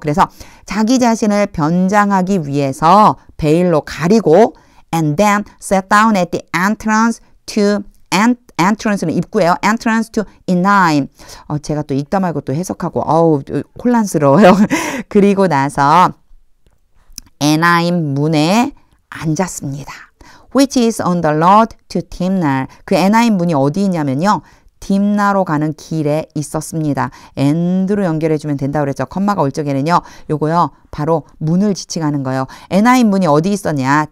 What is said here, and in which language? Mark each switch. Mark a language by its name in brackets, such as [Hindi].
[Korean] 그래서 자기 자신을 변장하기 위해서 베일로 가리고 [English] and then sat down at the entrance to [Korean] entrance는 입구예요. [English] entrance to Enaim. [Korean] 제가 또 읽다 말고 또 해석하고 혼란스러워요. 그리고 나서 에나임 문에 앉았습니다. [English] Which is on the road to Timnah. [Korean] 그 에나임 문이 어디 있냐면요. 딥나로 가는 길에 있었습니다. and로 연결해주면 된다고 그랬죠. 컴마가 올 적에는요. 요거요. 바로 문을 지칭하는 거예요. 에나임 문이 어디 있었냐.